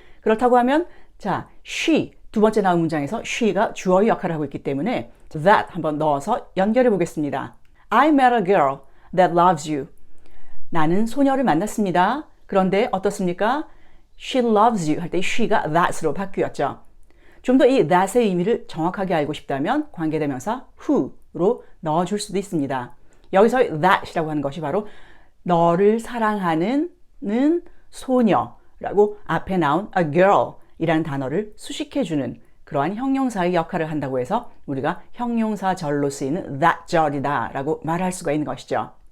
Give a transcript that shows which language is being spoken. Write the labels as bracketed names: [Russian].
[Korean] 그렇다고 하면 자, she 두 번째 나온 문장에서 she가 주어의 역할을 하고 있기 때문에 that 한번 넣어서 연결해 보겠습니다. [English] I met a girl that loves you. [Korean] 나는 소녀를 만났습니다. 그런데 어떻습니까? [English] She loves you [Korean] 할 때 she가 that으로 바뀌었죠. 좀 더 이 that의 의미를 정확하게 알고 싶다면 관계대명사 who로 넣어줄 수도 있습니다. 여기서 that이라고 하는 것이 바로 너를 사랑하는 소녀라고 앞에 나온 a girl 이라는 단어를 수식해주는 그러한 형용사의 역할을 한다고 해서 우리가 형용사절로 쓰이는 that 절이다 라고 말할 수가 있는 것이죠.